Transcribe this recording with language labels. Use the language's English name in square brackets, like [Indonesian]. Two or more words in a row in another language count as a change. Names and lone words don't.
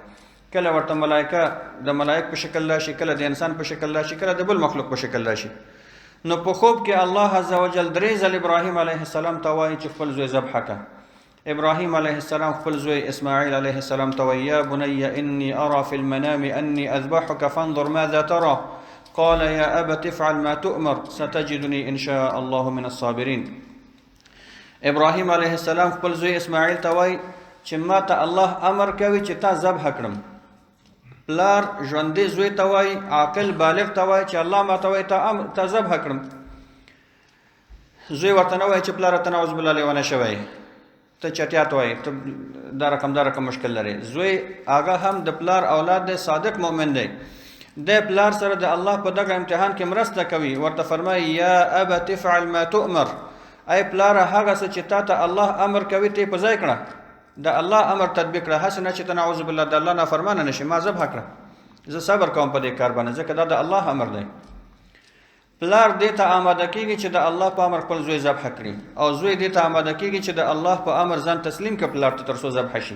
[Pashto] کله ورته ملایکه د ملایک په شکل راشي، کله د انسان په شکل راشي، کله د بل مخلوق په شکل راشي. نو په خوب کې الله [Arabic] عز وجل [Pashto] درې ځل ابراهیم [Arabic] علیه السلام [Pashto] ته وایي چې خپل زوی ذبح کړه. [Arabic] ابراهیم علیه السلام [Pashto] خپل زوی اسماعیل [Arabic] علیه السلام [Pashto] ته وایي [Arabic] یا بنی انی ارى فی المنام انی اذبحک فانظر ماذا ترى قال یا ابت افعل ما تؤمر ستجدنی ان شاء الله من الصابرین. [Pashto] ابراهیم [Arabic] علیه السلام [Pashto] خپل زوی اسماعیل ته وایي چې ما ته الله امر کوي چې تا ذبح کړم. پلار ژوندی زوی ته وایي، عاقل بالغ ته وایي چې الله ما ته وایي تا ذبح کړم. زوی ورته نه وایي چې پلاره ته [Arabic] نعوذ بالله [Pashto] لیونی شوی، ته چټیات وایي، ته دا رقم مشکل لري. زوی هغه هم د پلار اولاد دی، صادق مؤمن دی، د پلار سره د الله په دغه امتحان کې مرسته کوي. ورته فرمایي [Arabic] یا ابت افعل ما تؤمر، [Pashto] ای پلاره هغه څه چې تا ته الله امر کوي ته یې په ځای کړه، د الله امر تطبیق کړه، هسې نه چې ته [Arabic] نعوذ بالله [Pashto] د الله نافرمانه نشي. ما ذبح کړه، زه صبر کوم په دې کار باندې، ځکه دا د الله امر دی. پلار دې ته آماده کېږي چې د الله په امر خپل زوی ذبح کړي، او زوی دې ته آماده کېږي چې د الله په امر ځان تسلیم کړي پلار ته، تر څو ذبح شي.